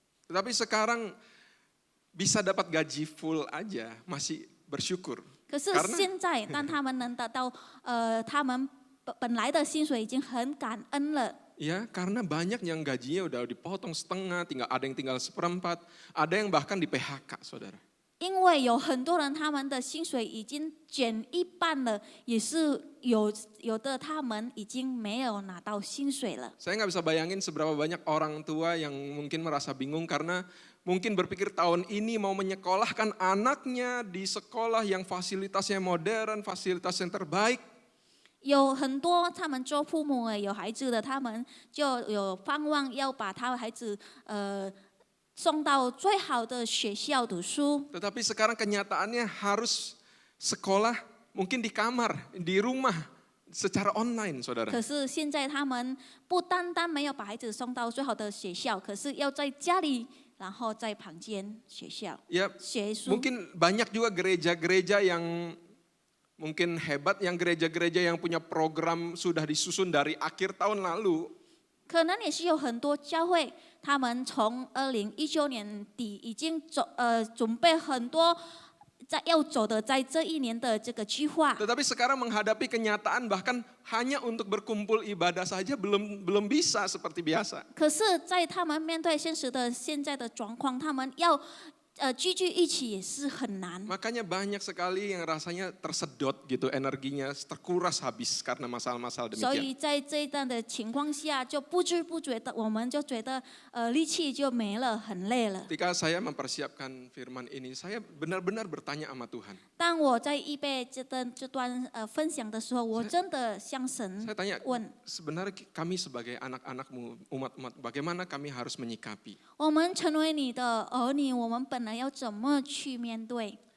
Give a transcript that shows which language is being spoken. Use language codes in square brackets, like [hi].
[id] Tetapi sekarang bisa dapat gaji full aja masih bersyukur. [zh] 可是现在，当他们能得到他们本来的薪水，已经很感恩了。 [id] Ya, karena banyak yang gajinya udah dipotong setengah, ada yang tinggal seperempat, ada yang bahkan di PHK, saudara. [zh] 因为有很多人他们的薪水已经减一半了，也是有的他们已经没有拿到薪水了。 [id] Saya nggak bisa bayangin seberapa banyak orang tua yang mungkin merasa bingung karena mungkin berpikir tahun ini mau menyekolahkan anaknya di sekolah yang fasilitasnya modern, fasilitas yang terbaik. [zh] 有很多他们做父母有孩子的，他们就有盼望要把他的孩子送到最好的学校读书。 [id] Tetapi sekarang kenyataannya harus sekolah mungkin di kamar, di rumah, secara online, saudara. [zh] 可是现在他们不单单没有把孩子送到最好的学校，可是要在家里，然后在旁间学校 [id] Ya, [zh] 学书。 [id] mungkin banyak juga gereja-gereja yang mungkin hebat, yang gereja-gereja yang punya program sudah disusun dari akhir tahun lalu. [zh] 可能也是有很多教会，他们从2019年底已经准备很多要走的在这一年的这个计划。 [id] Tetapi sekarang menghadapi kenyataan bahkan hanya untuk berkumpul ibadah saja belum bisa seperti biasa. [zh] 可是，在他们面对现实的现在的状况，他们要聚一起也是很难。 [id] Makanya banyak sekali yang rasanya tersedot gitu energinya, terkuras habis karena masalah-masalah [zh] 所 [id] demikian. [zh] 以在这一段的情况下，就不知不觉的，我们就觉得力气就没了，很累了。 [id] Ketika saya mempersiapkan firman ini, saya benar-benar bertanya sama Tuhan. [zh] 当我在预备这段分享的时候，我真的向神 [id] Saya tanya, [zh] 问： [id] sebenarnya kami sebagai anak-anakmu, umat-umat, bagaimana kami harus menyikapi? [zh] 我们成为你的儿女，我们本来要怎么去面对？